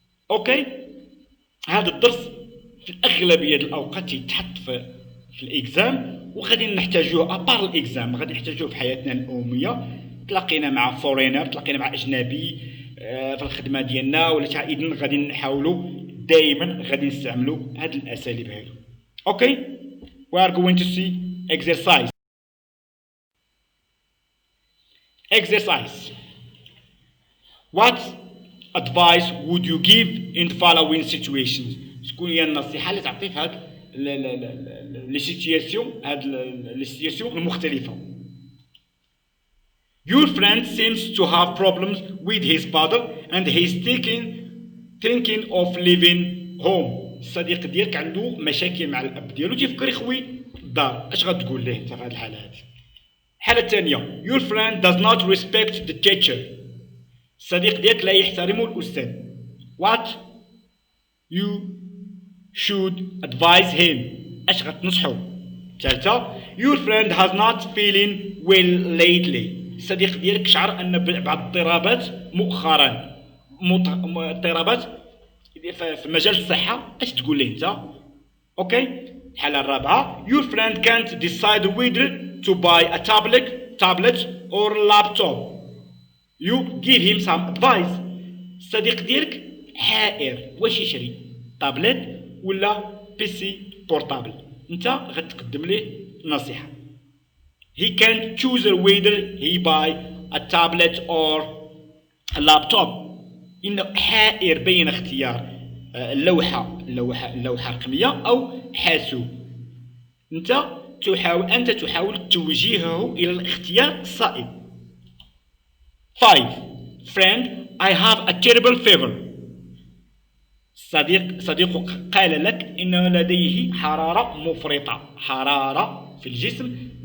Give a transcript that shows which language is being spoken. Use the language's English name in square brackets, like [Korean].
[Arabic] اوكي. هذا الدرس في الاغلبيه الاوقات يتحط في الاكزام، وغادي نحتاجوه ابار الاكزام، غادي نحتاجوه في حياتنا اليوميه. تلاقينا مع فورينر، تلاقينا مع اجنبي في الخدمه ديالنا ولا اذن غادي نحاولوا دائما غادي نستعملوا هذه الاساليب هذو. اوكي. [English] we are going to see exercise. What advice would you give in the following situations? [Arabic] شكون هي النصيحه اللي تعطي في هاد لي سيتوياسيون، هاد لي سيتوياسيون المختلفه. [English] Your friend seems to have problems with his father and he's thinking of leaving home. [Arabic] الصديق ديالك عنده مشاكل مع الاب ديالو، تيفكر يخوي الدار. اش غتقول ليه انت في هذه الحاله هذه؟ الحاله الثانيه، [English] your friend does not respect the teacher. [Arabic] الصديق ديالك لا يحترم الاستاذ. [English] What you should advise him. [Arabic] اش غتنصحو؟ الثالثه، [English] your friend has not feeling well lately. [Arabic] الصديق ديالك شعر ان بعض الاضطرابات مؤخرا، اضطرابات في مجال الصحه. اش تقول ليه انت؟ اوكي. الحاله الرابعه، [English] your friend can't decide whether to buy a tablet or laptop. You give him some advice. [Arabic] الصديق ديالك حائر واش يشري، طابلت ولا بيسي بورتابل. انت غتقدم ليه نصيحه. [English] He can't choose whether he buy a tablet or a laptop. [Arabic] إنه حائر بين اختيار اللوحة الرقمية أو حاسوب. أنت تحاول توجيهه إلى الاختيار الصائب. 5. [English] Friend, I have a terrible fever. [Arabic] صديقك قال لك إن لديه حرارة مفرطة، حرارة في الجسم.